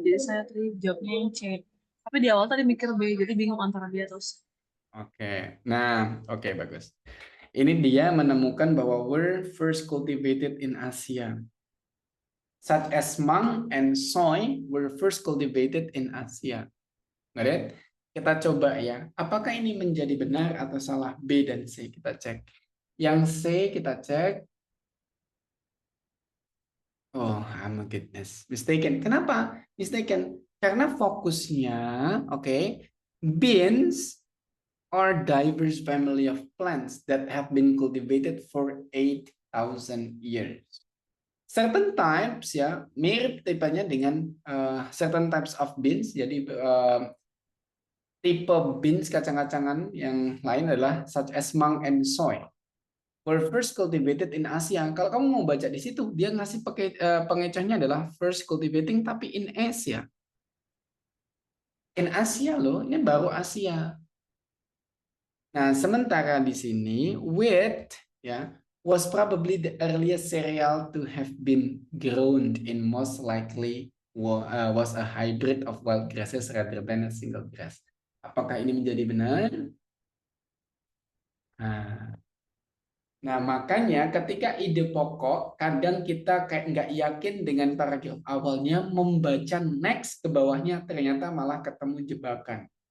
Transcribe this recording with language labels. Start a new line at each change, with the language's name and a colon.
Indonesian: Jadi saya tadi jawabnya yang C. Tapi di awal tadi mikir B, jadi bingung antara B atau C. Oke, nah, oke bagus. Ini dia menemukan bahwa
English: were first cultivated in Asia. Such as mung and soy were first cultivated in Asia. Got it?
Indonesian: Kita coba ya, apakah ini menjadi benar atau salah? B dan C kita cek. Yang C kita cek.
English: Oh, my goodness. Mistaken.
Indonesian: Kenapa?
English: Mistaken.
Indonesian: Karena fokusnya, oke,
English: beans are diverse family of plants that have been cultivated for 8,000 years. Certain types
Indonesian: ya, mirip tipenya dengan
English: certain types of beans.
Indonesian: Jadi tipe beans kacang-kacangan yang lain adalah
English: such as mung and soy were first cultivated in Asia.
Indonesian: Kalau kamu mau baca di situ, dia ngasih pengecohnya adalah
English: first cultivating
Indonesian: tapi
English: in Asia. In Asia
Indonesian: loh, ini baru Asia. Nah, sementara di sini
English: wheat ya was probably the earliest cereal to have been grown in most likely was a hybrid of wild grasses rather than a single grass.
Indonesian: Apakah ini menjadi benar? Nah, makanya ketika ide pokok, kadang kita kayak nggak yakin dengan paragraf awalnya, membaca next ke bawahnya, ternyata malah ketemu jebakan.